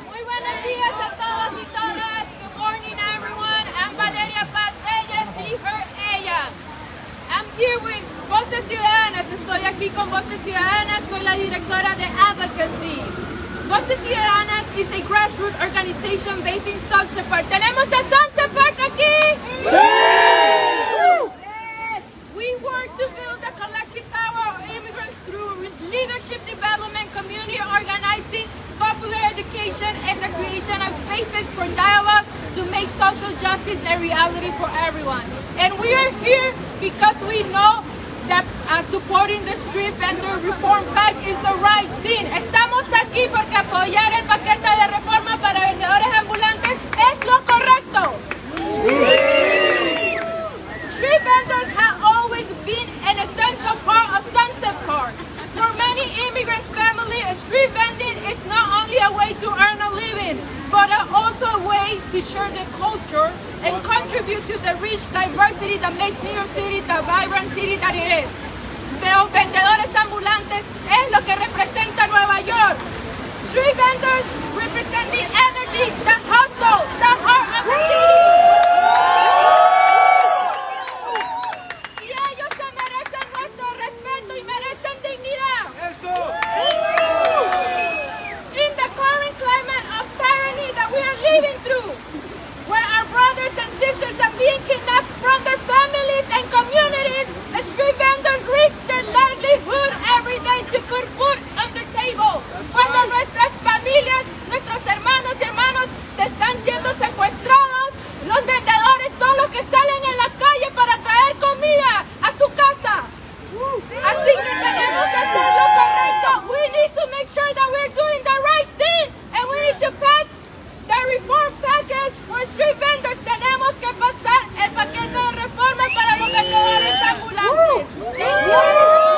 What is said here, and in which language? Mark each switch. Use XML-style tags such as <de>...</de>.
<es>Muy buenos días a todos y todas.</es> <en>Good morning, everyone. I'm Valeria Paz Reyes, she, her, ella. I'm here with Voces Ciudadanas.</en> <es>Estoy aquí con Voces Ciudadanas. Soy la directora de Advocacy.</es> <en>Voces Ciudadanas is a grassroots organization based in Sunset Park.</en> <es>¿Tenemos a Sunset Park aquí?</es> <en>We work to build the collective power of immigrants through leadership development, community organizing, popular education, and the creation of spaces for dialogue to make social justice a reality for everyone. And we are here because we know that supporting the street vendor reform pack is the right thing.</en> <es>Estamos aquí porque apoyar el paquete de reforma para vendedores ambulantes es lo correcto.</es> <en>Street vendors have always been an essential part of Sunset Park. For many immigrant families, street vending is not only a way to earn a living, but also a way to share the culture and contribute to the rich diversity that makes New York City the vibrant city that it is.</en> <es>Los vendedores ambulantes es lo que representa Nueva York.</es> <en>Street vendors represent the energy, the hustle, the heart of the city.</en> <es>Y ellos se merecen nuestro respeto y merecen dignidad.</es> <en>In the current climate of tyranny that we are living through, where our brothers and sisters are being kidnapped from their families and communities, street vendors risk their livelihood every day to put food on the table.</en> <es>Cuando nuestras familias, nuestros hermanos y hermanos están siendo secuestrados, los vendedores son los que salen en la calle para traer comida a su casa. Así que tenemos que hacer lo correcto.</es> <en>We need to make sure that we're doing the right thing, and we need to pass the reform package for street vendors.</en> <es>Tenemos que pasar el paquete de reforma para los vendedores ambulantes.</es>